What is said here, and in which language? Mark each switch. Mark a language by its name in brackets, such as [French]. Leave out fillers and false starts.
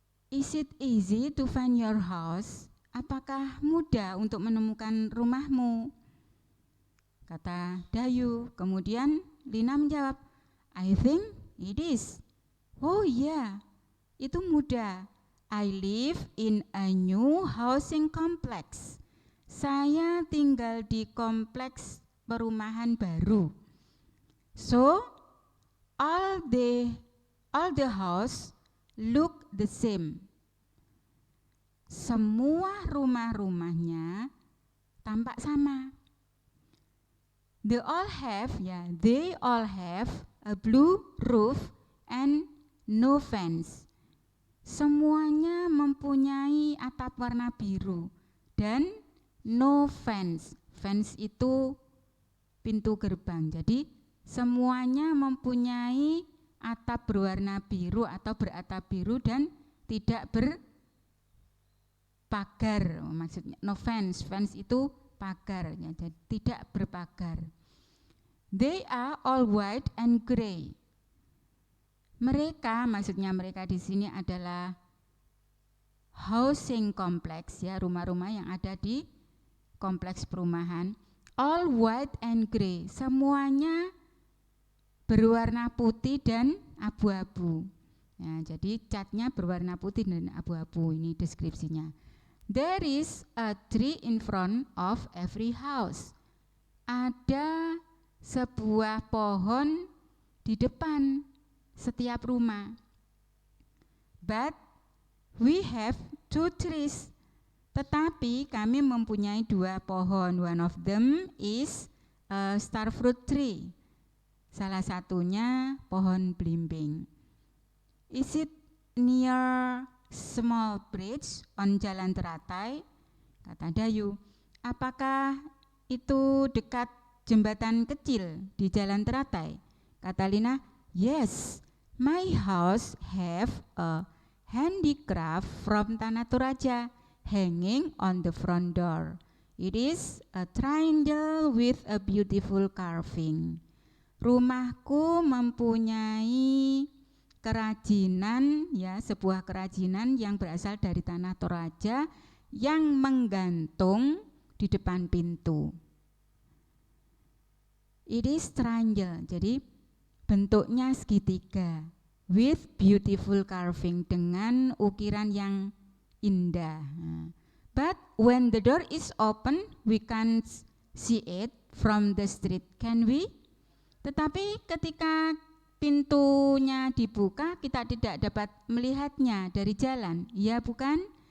[English] Is it easy to find your house? [Indonesian] Apakah mudah untuk menemukan rumahmu? Kata Dayu. Kemudian Lina menjawab, [English] I think it is. [Indonesian] Oh iya, itu mudah. [English] I live in a new housing complex. [Indonesian] Saya tinggal di kompleks perumahan baru. [English] So, all the house look the same. [Indonesian] Semua rumah-rumahnya tampak sama. [English] They all have a blue roof and no fence. [Indonesian] Semuanya mempunyai atap warna biru dan [English] no fence. [Indonesian] Fence itu pintu gerbang. Jadi semuanya mempunyai atap berwarna biru atau beratap biru dan tidak berpagar. Maksudnya [English] no fence. [Indonesian] Fence itu pagar, ya, jadi tidak berpagar. [English] They are all white and gray. [Indonesian] Mereka, maksudnya mereka di sini adalah housing complex, ya, rumah-rumah yang ada di kompleks perumahan. [English] All white and gray, [Indonesian] semuanya berwarna putih dan abu-abu. Ya, jadi catnya berwarna putih dan abu-abu, ini deskripsinya. [English] There is a tree in front of every house. [Indonesian] Ada sebuah pohon di depan setiap rumah. [English] But we have 2 trees. [Indonesian] Tetapi kami mempunyai 2 pohon. [English] One of them is a star fruit tree. [Indonesian] Salah satunya pohon belimbing. [English] Is it near small bridge on jalan teratai? [Indonesian] Kata Dayu. Apakah itu dekat jembatan kecil di jalan teratai? Kata Lina, [English] yes, my house have a handicraft from Tanah Toraja hanging on the front door. It is a triangle with a beautiful carving. [Indonesian] Rumahku mempunyai kerajinan, ya, sebuah kerajinan yang berasal dari Tanah Toraja yang menggantung di depan pintu. [English] It is triangle, [Indonesian] jadi bentuknya segitiga, [English] with beautiful carving, [Indonesian] dengan ukiran yang indah. [English] But when the door is open, we can't see it from the street, can we? [Indonesian] Tetapi ketika pintunya dibuka, kita tidak dapat melihatnya dari jalan, ya bukan?